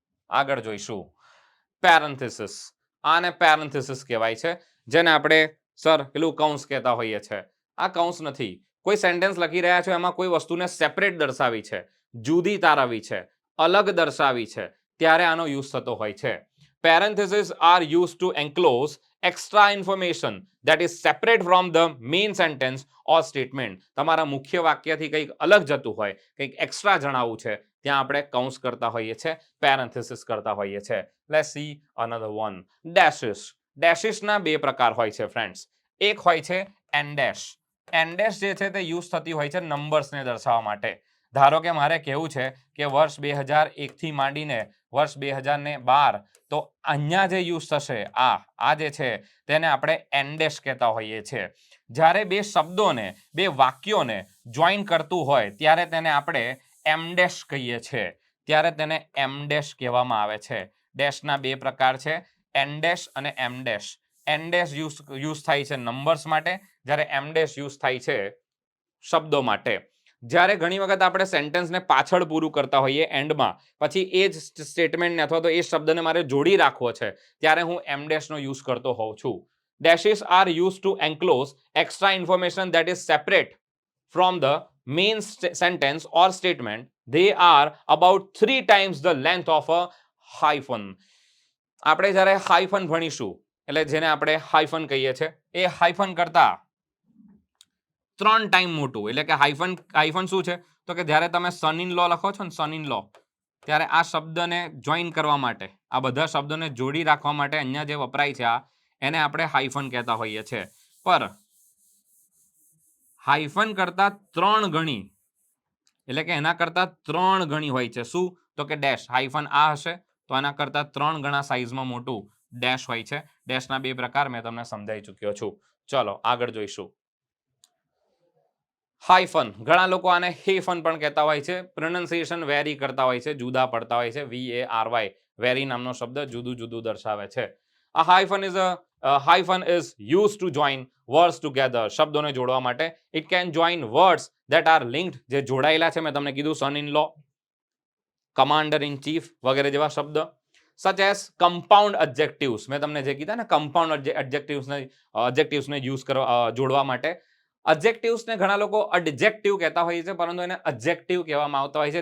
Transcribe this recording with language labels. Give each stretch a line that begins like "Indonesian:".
Gujarati: આગળ જોઈશું પેરેન્થેસિસ. આને પેરેન્થેસિસ કહેવાય છે, જેને આપણે સર પેલું કૌંસ કહેતા હોઈએ છીએ. આ કૌંસ નથી. કોઈ સેન્ટેન્સ લખી રહ્યા છો, એમાં કોઈ વસ્તુને સેપરેટ દર્શાવી છે, જુદી તારવી છે, અલગ દર્શાવી છે, ત્યારે આનો યુઝ થતો હોય છે.
English: Parentheses are used to enclose extra information that is separate from the main sentence or statement.
Gujarati: તમારા મુખ્ય વાક્યથી કંઈક અલગ જતું હોય, કંઈક એક્સ્ટ્રા જણાવવું છે, ત્યાં આપણે કૌંસ કરતા હોઈએ છીએ, પેરેન્થેસિસ કરતા હોઈએ છીએ.
English: Let's see another one. Dashes.
Gujarati: ડેશિસના બે પ્રકાર હોય છે ફ્રેન્ડ્સ. એક હોય છે એન્ડેશ. એન્ડેશ જે છે તે યુઝ થતી હોય છે નંબર્સને દર્શાવવા માટે. ધારો કે મારે કહેવું છે કે વર્ષ 2001 થી માંડીને વર્ષ 2012, તો અહીંયા જે યુઝ થશે આ જે છે તેને આપણે એન્ડેશ કહેતા હોઈએ છીએ. જ્યારે બે શબ્દોને, બે વાક્યોને જોઈન કરતું હોય ત્યારે તેને આપણે એમડેશ કહીએ છીએ. ત્યારે તેને એમડેશ કહેવામાં આવે છે. ડેશના બે પ્રકાર છે, એન્ડેશ અને એમડેશ. એન્ડેશ યુઝ થાય છે નંબર્સ માટે, જ્યારે એમડેશ યુઝ થાય છે શબ્દો માટે. જ્યારે ઘણી વખત આપણે સેન્ટેન્સને પાછળ પૂરું કરતા હોઈએ એન્ડમાં, પછી એ જ સ્ટેટમેન્ટને અથવા તો એ શબ્દને મારે જોડી રાખવો છે, ત્યારે હું એમડેશનો યુઝ કરતો હોઉં છું.
English: Dashes are used to enclose extra information that is separate from the main sentence or statement. They are about 3 times the length of a hyphen.
Gujarati: આપણે જ્યારે હાઇફન ભણીશું, એટલે જેને આપણે હાઇફન કહીએ છીએ, એ હાઇફન કરતા 3 ટાઈમ મોટું. એટલે કે હાઇફન શું છે? તો કે જ્યારે તમે સન ઇન લો લખો છો ને, સન ઇન લો, ત્યારે આ શબ્દને જોઈન કરવા માટે, આ બધા શબ્દોને જોડી રાખવા માટે અહીંયા જે વપરાય છે એને આપણે હાઇફન કહેતા હોઈએ છીએ. પર હાઇફન કરતા 3 ગણી, એટલે કે એના કરતા 3 ગણી હોય છે. શું? તો કે ડેશ. હાઇફન આ હશે તો આના કરતા 3 ગણા સાઇઝમાં મોટું ડેશ હોય છે. ડેશના બે પ્રકાર મેં તમને સમજાવી ચૂક્યો છું. ચલો આગળ જોઈશું. હાઇફન, ઘણા લોકો આને હેફન પણ કહેતા હોય છે. પ્રોનાઉન્સિએશન વેરી કરતા હોય છે, જુદા પડતા હોય છે. VARY, વેરી નામનો શબ્દ જુદું જુદું દર્શાવે છે.
English: A hyphen is used to join words together.
Gujarati: શબ્દોને જોડવા માટે.
English: It can join words that are linked,
Gujarati: જે જોડાયેલા છે. મેં તમને કીધું સન in law, commander in chief વગેરે જેવા શબ્દ.
English: Such as compound adjectives.
Gujarati: મેં તમને જે કીધા ને કમ્પાઉન્ડ એડજેક્ટિવ્સને યુઝ કરવા, જોડવા માટે. એડજેક્ટિવ્સને ઘણા લોકો એડજેક્ટિવ કહેતા હોય છે, પરંતુ એને એડજેક્ટિવ કહેવામાં આવતા હોય છે.